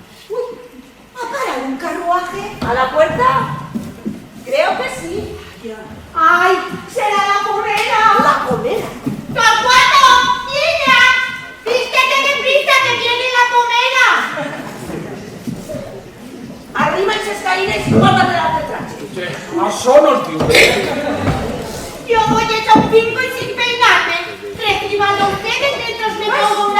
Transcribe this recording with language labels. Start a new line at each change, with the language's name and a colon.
Spanish: Uy, ¿ha parado un carruaje? ¿A la puerta? Creo que sí. ¡Ay, será la pomera! La comera. ¡Torcuato! ¡Niña! ¡Vístete deprisa que viene la pomera!
Catalan: Arriba els escaires i
Spanish: guárdame la detrás.
Catalan: Això no es diu.
Spanish: Yo voy hecha un pingo y sin peinarme. Recíbanlo ustedes mientras me pongo una